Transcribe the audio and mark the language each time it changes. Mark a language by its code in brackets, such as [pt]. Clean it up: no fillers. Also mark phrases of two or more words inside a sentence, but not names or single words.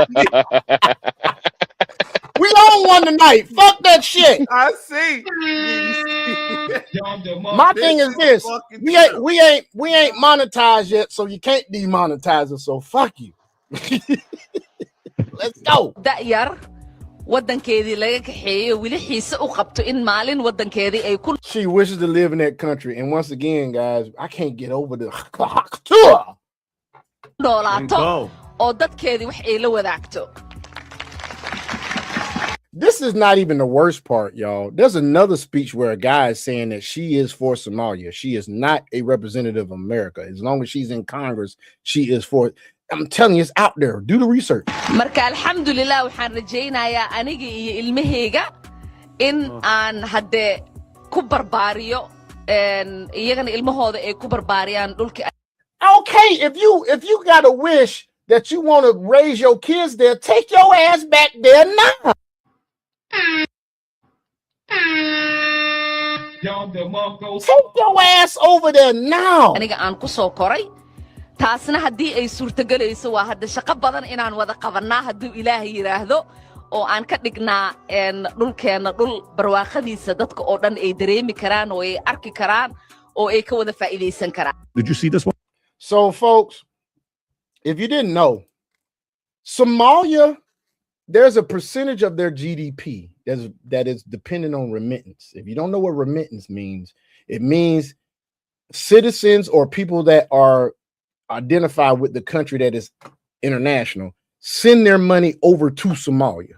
[en] We on one tonight. Fuck that shit. I see. My thing is this: we ain't monetized yet, so you can't demonetize us. So fuck you. Let's go. [so] da'yar wadankeedii laga kaxeeyo wili xiise u qabto in maalin wadankeedii ay ku [en] She wishes to live in that country, and once again, guys, I can't get over the [so] noolaato oo dadkeedii wax ay la wadaagto. [en] This is not even the worst part, y'all. There's another speech where a guy is saying that she is for Somalia. She is not a representative of America. As long as she's in Congress, she is for. I'm telling you, it's out there. Do the research. [so] Marka alxamdulillah waxaan rajaynayaa aniga iyo ilmahayga in aan hadde ku barbaariyo iyagana ilmahooda ay ku barbaariyaan dhulka. [en] Okay, if you got a wish that you want to raise your kids there, take your ass back there now. Take your ass over there now. [so] Aniga aan ku soo koray taasna haddii ay suurtagelayso waa hadda shaqo badan inaan wada qabanaa hadduu ilaahay yiraahdo oo aan ka dhignaa dhulkeena dhul barwaaqadiisa dadka oo dhan ay dareemi karaan oo ay arki karaan oo ay ka wada faa'iideysan karaan. [en] Did you see this one? So, folks, if you didn't know, Somalia, there's a percentage of their GDP that is dependent on remittance. If you don't know what remittance means, it means citizens or people that are identified with the country that is international send their money over to Somalia.